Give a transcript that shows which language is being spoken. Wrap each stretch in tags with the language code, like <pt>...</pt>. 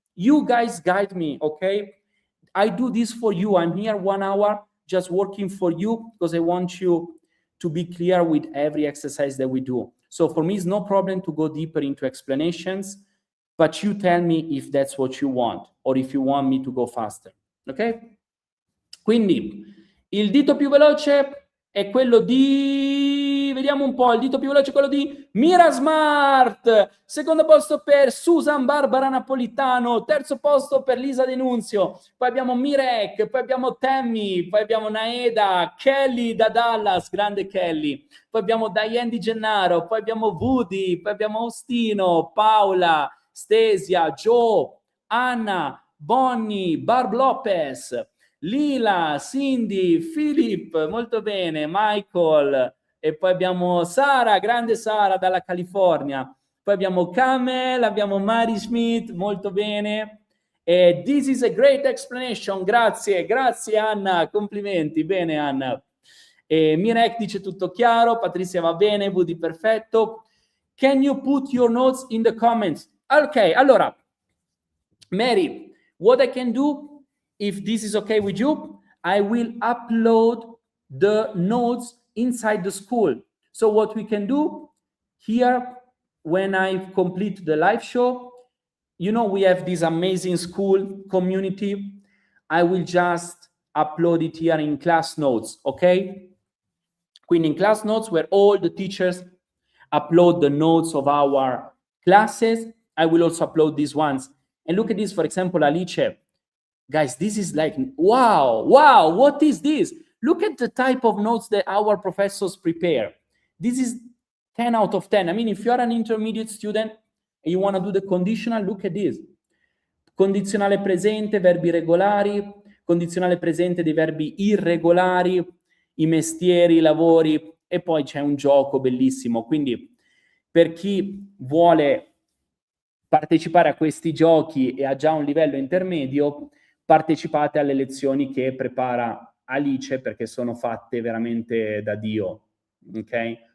<en>You guys guide me, okay? I do this for you. I'm here 1 hour just working for you because I want you to be clear with every exercise that we do. So for me, it's no problem to go deeper into explanations, but you tell me if that's what you want or if you want me to go faster, ok?</en> <it>Quindi il dito più veloce è quello di... Vediamo un po', il dito più veloce è quello di Mira Smart, secondo posto per Susan Barbara Napolitano, terzo posto per Lisa Denunzio, poi abbiamo Mirek, poi abbiamo Tammy, poi abbiamo Naeda, Kelly da Dallas, grande Kelly, poi abbiamo Diane Di Gennaro, poi abbiamo Woody, poi abbiamo Austino, Paola, Stesia, Joe, Anna, Bonnie, Barb Lopez, Lila, Cindy, Philip, molto bene, Michael, e poi abbiamo Sara, grande Sara dalla California, poi abbiamo Camel, abbiamo Mary Schmidt, molto bene, e</it> <en>this is a great explanation,</en> <it>grazie, grazie Anna, complimenti, bene Anna. E Mirek dice tutto chiaro, Patrizia va bene, Woody perfetto.</it> <en>Can you put your notes in the comments? Ok, allora, Mary, what I can do, if this is okay with you, I will upload the notes inside the school. So what we can do here, when I complete the live show, you know, we have this amazing school community. I will just upload it here in class notes, okay? Quindi in class notes, where all the teachers upload the notes of our classes, I will also upload these ones. And look at this, for example, Alice. Guys, this is like, wow, what is this? Look at the type of notes that our professors prepare. This is 10 out of 10. I mean, if you're an intermediate student and you want to do the conditional, look at this.</en> <it>Condizionale presente, verbi regolari, condizionale presente dei verbi irregolari, i mestieri, i lavori, e poi c'è un gioco bellissimo. Quindi per chi vuole partecipare a questi giochi e ha già un livello intermedio, partecipate alle lezioni che prepara Alice, perché sono fatte veramente da Dio, ok?</it>